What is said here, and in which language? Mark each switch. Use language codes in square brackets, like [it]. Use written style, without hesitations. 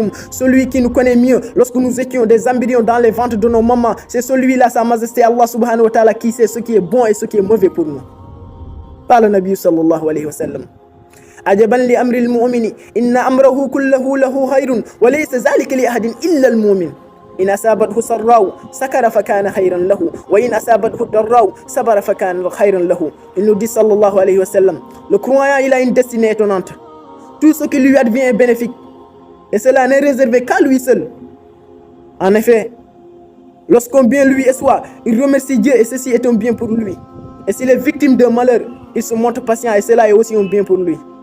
[fr] Celui qui nous connaît mieux lorsque nous étions des embryons dans les ventres de nos mamans, c'est celui-là, sa majesté Allah subhanahu wa ta'ala, qui sait ce qui est bon et ce qui est mauvais pour nous. Par le Nabi sallallahu alayhi wa sallam. [ar] عجبا لأمر المؤمن إن أمره كله له خير وليس ذلك لأحد إلا المؤمن إن أصابته سراء سكر فكان خيرا له وإن أصابته ضراء صبر فكان خيرا له. [fr] Il nous dit sallallahu alayhi wa sallam, le croyant il a une destinée étonnante. Tout ce qui lui advient est bénéfique et cela n'est réservé qu'à lui seul. En effet, lorsqu'un bien lui est soit, il remercie Dieu et ceci est un bien pour lui. Et s'il est victime d'un malheur, il se montre patient et cela est aussi un bien pour lui.